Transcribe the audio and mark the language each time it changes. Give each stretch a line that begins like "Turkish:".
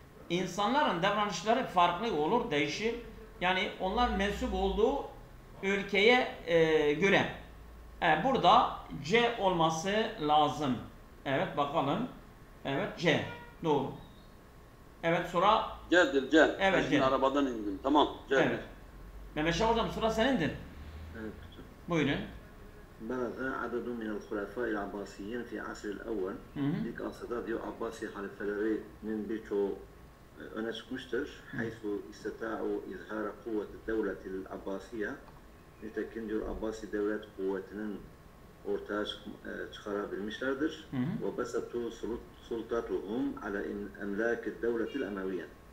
Turkish: İnsanların davranışları farklı olur, değişir. Yani onlar mensup olduğu ülkeye göre. Burada C olması lazım. Evet bakalım. Evet C. Doğru. Evet sıra. C'dir C. Evet C. C. Arabadan indim. Tamam. C'dir. Evet. Mehmet Şah hocam sıra senindir. Evet. Buyurun.
Arabic: بلغ عدد من الخلفاء العباسيين في عصر الأول.
Turkish: İlk asırda diyor Abbasi halifelerinin birçoğu öne çıkmıştır.
Arabic: Haythu istata'u izhara kuvveti devletil Abbasiye.
Turkish: Nitekim diyor Abbasi devlet kuvvetinin ortaya çıkarabilmişlerdir.
Arabic: Ve besatu sultatuhum ala emlakid devletil Emeviye.